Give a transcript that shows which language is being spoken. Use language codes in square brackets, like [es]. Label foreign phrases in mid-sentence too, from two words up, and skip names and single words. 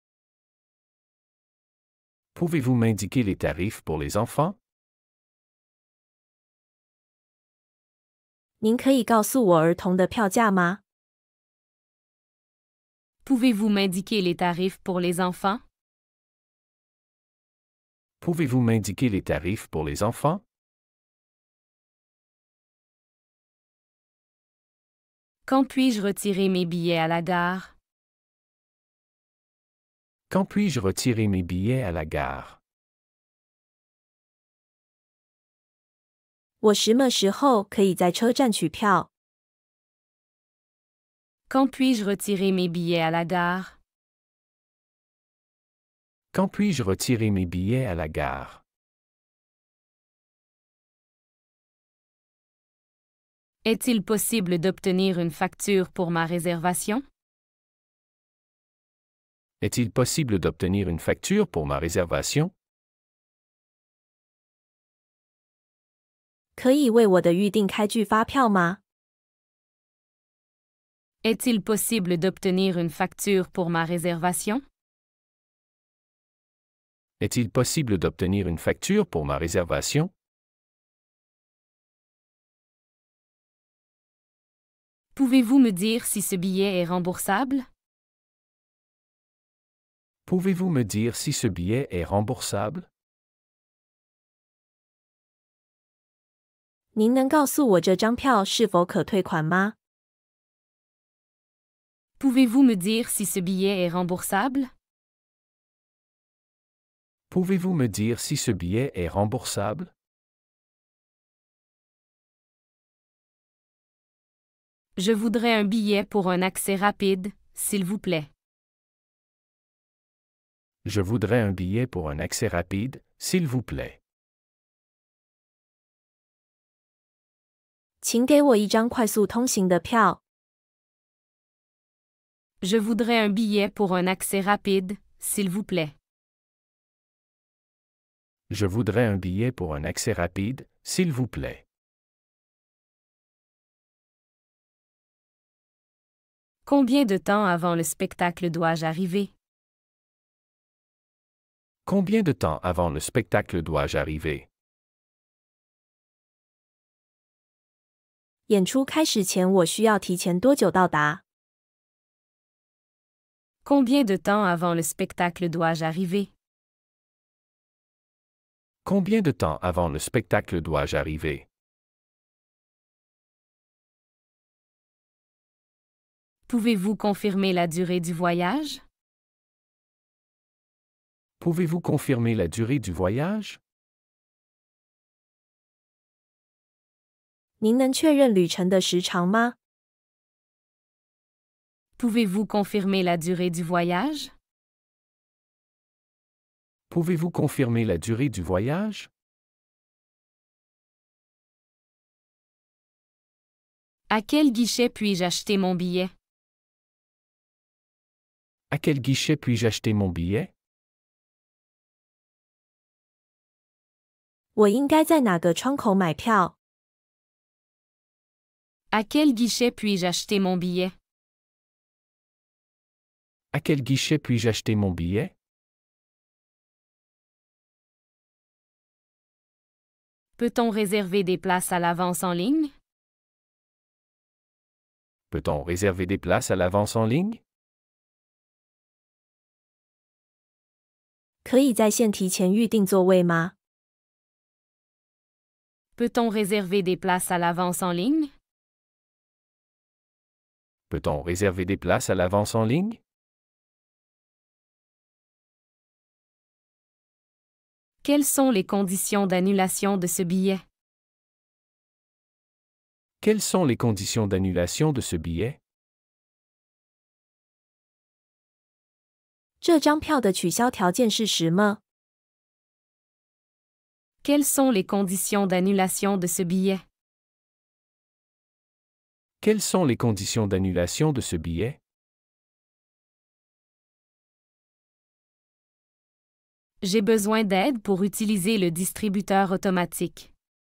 [fr] Pouvez-vous m'indiquer les tarifs pour les enfants? [zh] 您可以告诉我儿童的票价吗？ [fr] Pouvez-vous m'indiquer les tarifs pour les enfants? Pouvez-vous m'indiquer les tarifs pour les enfants? Quand puis-je retirer mes billets à la gare? Quand puis-je retirer mes billets à la gare? [zh] 我什么时候可以在车站取票？ [fr] Quand puis-je retirer mes billets à la gare? Quand puis-je retirer mes billets à la gare? Est-il possible d'obtenir une facture pour ma réservation? Est-il possible d'obtenir une facture pour ma réservation? [zh] 可以为我的预定开具发票吗？ [fr] Est-il possible d'obtenir une facture pour ma réservation? Est-il possible d'obtenir une facture pour ma réservation? Pouvez-vous me dire si ce billet est remboursable? Pouvez-vous me dire si ce billet est remboursable? [zh] 您能告诉我这张票是否可退款吗？ [fr] Pouvez-vous me dire si ce billet est remboursable? Pouvez-vous me dire si ce billet est remboursable? Je voudrais un billet pour un accès rapide, s'il vous plaît. Je voudrais un billet pour un accès rapide, s'il vous plaît. [zh] 请给我一张快速通行的票。 [fr] Je voudrais un billet pour un accès rapide, s'il vous plaît. Je voudrais un billet pour un accès rapide, s'il vous plaît. Combien de temps avant le spectacle dois-je arriver? Combien de temps avant le spectacle dois-je arriver? [zh] 演出开始前，我需要提前多久到达？ [fr] Combien de temps avant le spectacle dois-je arriver? Combien de temps avant le spectacle dois-je arriver? Pouvez-vous confirmer la durée du voyage? Pouvez-vous confirmer la durée du voyage? [zh] 您能确认旅程的时长吗？ [fr] Pouvez-vous confirmer la durée du voyage? Pouvez-vous confirmer la durée du voyage? À quel guichet puis-je acheter mon billet? À quel guichet puis-je acheter mon billet? [zh] 我应该在哪个窗口买票？ [fr] À quel guichet puis-je acheter mon billet? À quel guichet puis-je acheter mon billet? Peut-on réserver des places à l'avance en ligne? Peut-on réserver des places à l'avance en ligne? [zh] 可以在线提前预订座位吗？ [fr] Peut-on réserver des places à l'avance en ligne? Peut-on réserver des places à l'avance en ligne? Quelles sont les conditions d'annulation de ce billet? Quelles sont les conditions d'annulation de ce billet? [zh] 这张票的取消条件是什么？ [fr] Quelles sont les conditions d'annulation de ce billet? Quelles sont les conditions d'annulation de ce billet? J'ai besoin d'aide pour utiliser le distributeur automatique.